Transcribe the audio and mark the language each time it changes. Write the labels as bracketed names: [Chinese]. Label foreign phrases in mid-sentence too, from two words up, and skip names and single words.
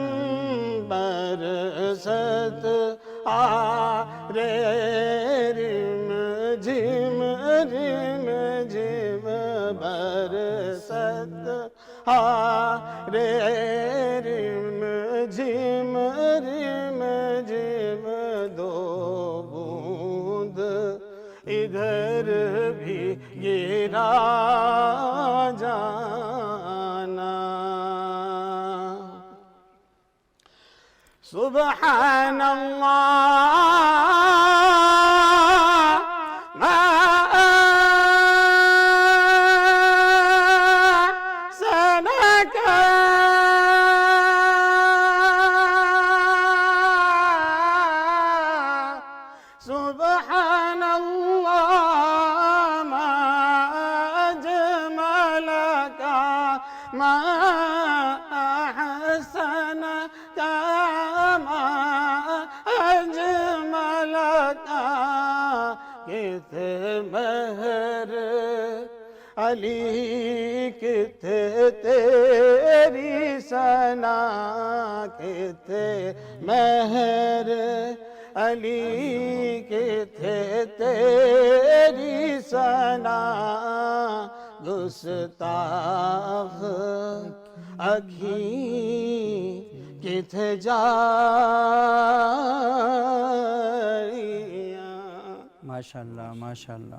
[Urdu] برست رم جھم رم جھم برست رم جھم رم جھم دو بوند ادھر بھی گرا جانا. [Arabic] سبحان اللہ ما أحسنك سبحان الله ما أجملك ما أحسنك ما أجملك [Punjabi] کت مہر علی کت تیری ثنا کت مہر علی کت تیری ثنا گستاخ اکھیں کت جاریاں. [Arabic] ماشاءاللہ ماشاءاللہ.